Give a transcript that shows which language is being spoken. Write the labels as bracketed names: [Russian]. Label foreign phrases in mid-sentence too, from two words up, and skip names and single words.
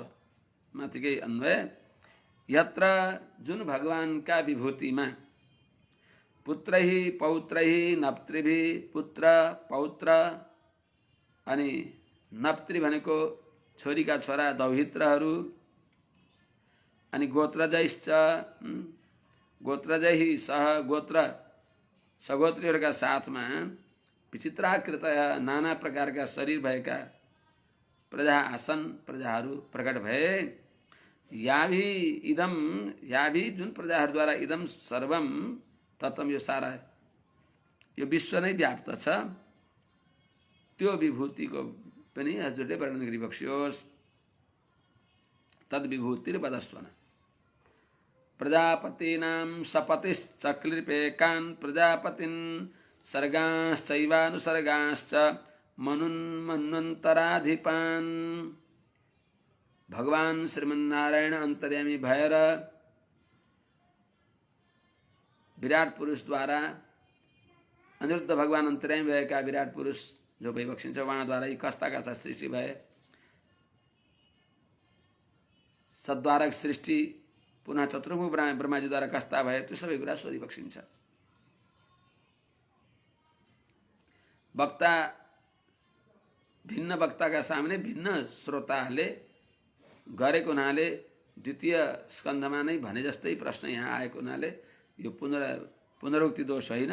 [Nepali] माथिकै अन्वय यत्र जुन भगवान का विभूति में पुत्रैः [Sanskrit] पौत्रैः नप्तृभिः [Nepali] पुत्र पौत्र अनि नप्तृ भनेको छोरीका छोरा दौहित्रहरू अनि [Sanskrit] गोत्रजैश्च गोत्रजैः सह [Nepali] गोत्र सगोत्रीहरूका साथमा विचित्राकृत नाना प्रकार का शरीर भएका [Sanskrit] प्रजा आसन [Nepali] प्रजाहरू प्रकट भए। [Sanskrit] याभी इदम याभी [Nepali] जुन प्रजाहरूद्वारा [Sanskrit] इदम सर्वम तत्तम [Nepali] यो सारा यो विश्व नै व्याप्त छ त्यो विभूतिको पनि हजुरले वर्णन गरिबक्स्योस्। [Sanskrit] तद विभूतिर वदस्वन। प्रजापतीनां सपतिश्चक्लिपेकान् प्रजापतिन् सर्गाश्चैवानुसर्गाश्च मनुन्मन्वन्तराधिपान्। [Nepali] भगवान श्रीमन्नारायण अंतर्यामी भएर विराट पुरुष द्वारा अनिरुद्ध भगवान अंतर्यामी भएका विराट पुरुष जो भइबक्सिन्छ उहाँद्वारा यी कस्ता कस्ता सृष्टि भए। सद्वारक सृष्टि पुनः चतुर्मुख ब्रह्माजीद्वारा कस्ता भए त्यो सबै कुरा सोधिबक्सिन्छ। वक्ता भिन्न वक्ता का सामने भिन्न श्रोताले गरेको हुनाले द्वितीय स्कन्धमा नै भने जस्तै प्रश्न यहाँ आएको हुनाले यो पुनरुक्ति दोष होइन।